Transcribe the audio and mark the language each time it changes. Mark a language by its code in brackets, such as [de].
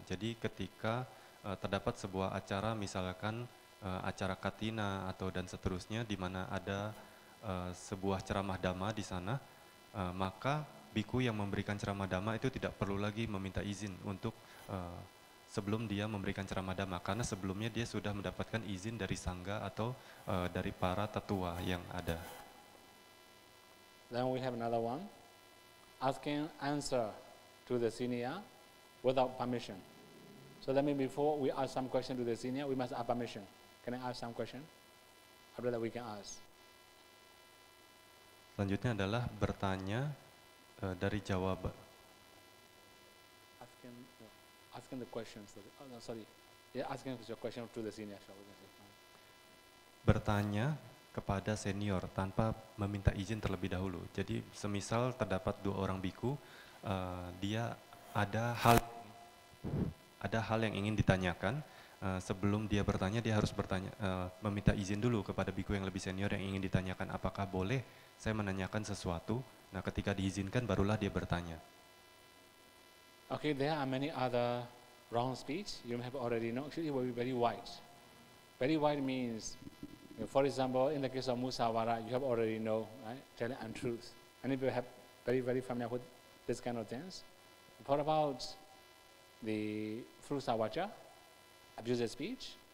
[id] Jadi ketika terdapat sebuah acara, misalkan acara Katina atau dan seterusnya, di mana ada sebuah ceramah Dhamma di sana, maka biku yang memberikan ceramah Dhamma itu tidak perlu lagi meminta izin untuk sebelum dia memberikan ceramah Dhamma, karena sebelumnya dia sudah mendapatkan izin dari sangga atau dari para tetua yang ada. [en] Then we have another one, asking answer to the senior without permission. So that means before we ask some question to the senior, we must ask permission. Can I ask some question? After that we can ask. [id] Selanjutnya adalah bertanya dari jawaban. [en] Asking, no. asking the questions. Oh no, sorry. Yeah, asking your question to the senior. Shall we say. [id] Bertanya kepada senior tanpa meminta izin terlebih dahulu. Jadi semisal terdapat 2 orang biku, dia ada hal yang ingin ditanyakan. Sebelum dia bertanya, dia harus meminta izin dulu kepada biku yang lebih senior yang ingin ditanyakan, apakah boleh saya menanyakan sesuatu. Nah, ketika diizinkan barulah dia bertanya. [en] Okay, there are many other wrong speech. You have already know. Actually, it will be very wide. Very wide means, for example, in the case of Musawara, you have already know, right? Telling untruth. And if you have very familiar with this kind of things. What about the Frusawacha, abusive speech?